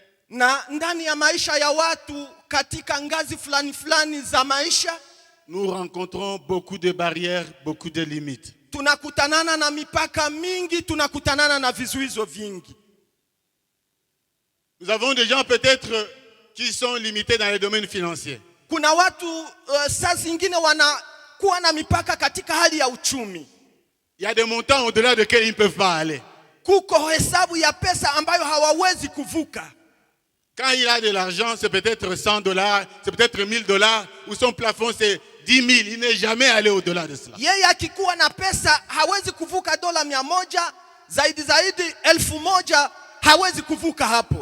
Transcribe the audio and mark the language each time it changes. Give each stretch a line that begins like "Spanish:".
Swahili: na ndani ya maisha ya watu katika ngazi fulani fulani za maisha,
French: nous rencontrons beaucoup de barrières, beaucoup de limites.
Swahili: Tunakutanana na mipaka mingi, tunakutanana na vizuizo vingi.
French: Nous avons des gens peut-être qui sont limités dans les domaines financiers.
Swahili: Kuna watu saa zingine wanakuwa na mipaka katika hali ya uchumi.
French: Il y a des montants au-delà desquels ils ne peuvent pas aller.
Swahili: Kuko hesabu ya pesa ambayo hawawezi kuvuka.
French: Quand il a de l'argent, c'est peut-être $100, c'est peut-être $1000, ou son plafond c'est 10 000. Il n'est jamais allé au-delà de cela.
Swahili: Yeye akikuwa na pesa hawezi kuvuka $100, zaidi 1000, hawezi kuvuka hapo.